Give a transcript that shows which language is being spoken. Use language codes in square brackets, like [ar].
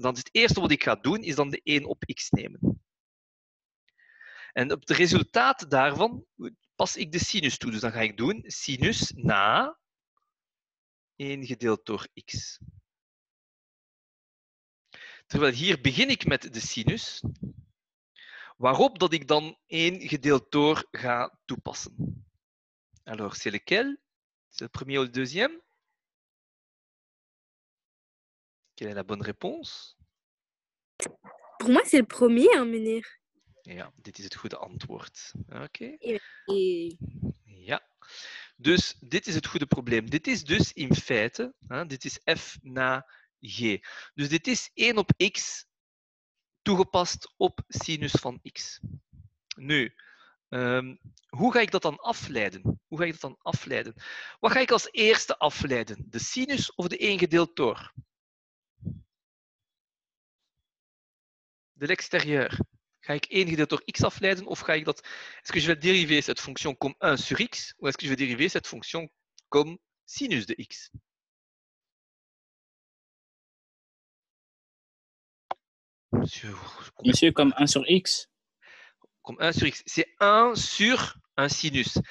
[nl] Dan is het eerste wat ik ga doen, is dan de 1 op x nemen. En op het resultaat daarvan pas ik de sinus toe. Dus dan ga ik doen sinus na 1 gedeeld door x. Terwijl hier begin ik met de sinus, waarop dat ik dan 1 gedeeld door ga toepassen. [fr] Alors, c'est lequel? C'est le premier ou le deuxième? Quelle est la bonne réponse? Pour moi, c'est le premier, hein, meneer. [nl] Ja, dit is het goede antwoord. Oké. Et... Ja. Dus dit is het goede probleem. Dit is dus in feite, dit is f na g. Dus dit is 1 op x toegepast op sinus van x. Nu, hoe ga ik dat dan afleiden? Hoe ga ik dat dan afleiden? Wat ga ik als eerste afleiden? De sinus of de 1 gedeeld door? [fr] De l'extérieur. [nl] Ga ik 1 gedeeld door x afleiden of ga ik dat... [fr] Est-ce que je vais dériver cette fonction comme 1 sur x ou est-ce que je vais dériver cette fonction comme sinus de x? Monsieur, comme 1 sur x. Comme 1 sur x. C'est 1 sur un sinus.